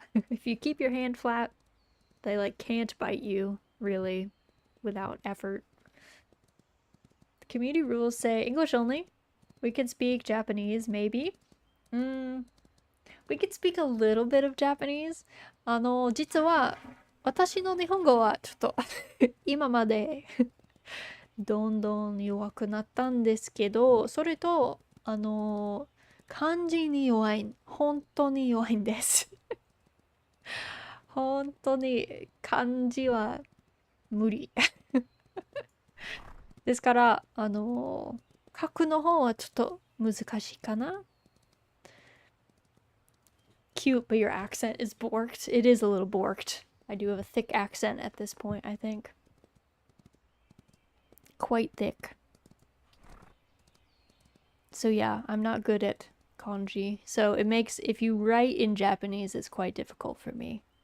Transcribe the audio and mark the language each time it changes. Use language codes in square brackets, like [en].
[en] If you keep your hand flat, they like can't bite you, really, without effort. The community rules say English only. We can speak Japanese, maybe. We can speak a little bit of Japanese. [ja] 実は私の日本語はちょっと今までどんどん弱くなったんですけど、それと漢字に弱い、本当に弱いんです。本当に漢字は無理。ですから、書くの方はちょっと難しいかな。 [en] Cute, but your accent is borked. It is a little borked. I do have a thick accent at this point, I think. Quite thick. So yeah, I'm not good at kanji. So it makes, if you write in Japanese, it's quite difficult for me.